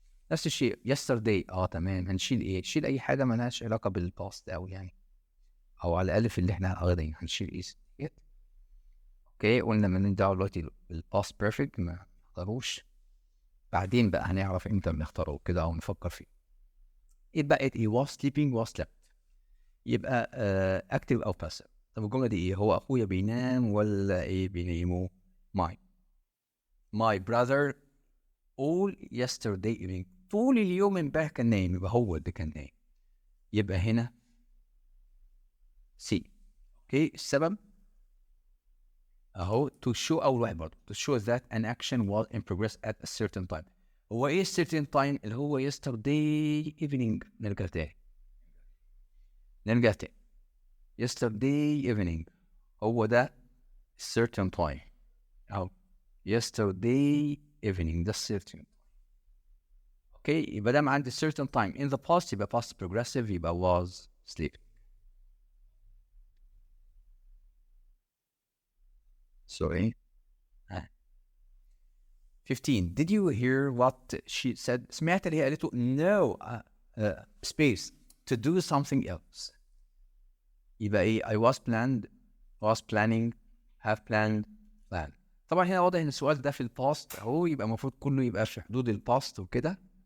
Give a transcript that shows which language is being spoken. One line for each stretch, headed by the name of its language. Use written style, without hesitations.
Arabic: نفس الشيء yesterday تمام، هنشيل ايه؟ نشيل اي حاجه مالهاش علاقه بالباست او يعني او على الاقل في اللي احنا واخدين هنشيل ايه. اوكي قلنا مالناش دعوه دلوقتي بالباست بيرفكت ما نختاروش، بعدين بقى هنعرف امتى بنختاره كده او نفكر فيه. يبقى ايه
English: was sleeping was slept،
Arabic: يبقى active او passive. طب الجمله دي ايه؟ هو اخويا بينام ولا ايه بيناموا؟
English: my brother all yesterday evening
Arabic: طول اليوم امبارح كان نايم، يبقى هو اللي كان نايم، يبقى هنا سي. اوكي السبب اهو
English: to show اول واحد برضه to show that an action was in progress at a certain time.
Arabic: هو ايه certain time؟ اللي هو yesterday evening. نرجع تاني yesterday evening هو ده certain time او yesterday evening ده certain. اوكي يبقى دام عندي certain time in the past يبقى past progressive يبقى was sleeping.
English: Sorry. 15 did you hear what she said؟
Arabic: سمعت اللي هي قالته
English: no space to do something else.
Arabic: يبقى ايه؟
English: I was planning have planned plan.
Arabic: طبعا هنا واضح ان السؤال ده في الباست اهو، يبقى المفروض كله يبقى في حدود الباست وكده.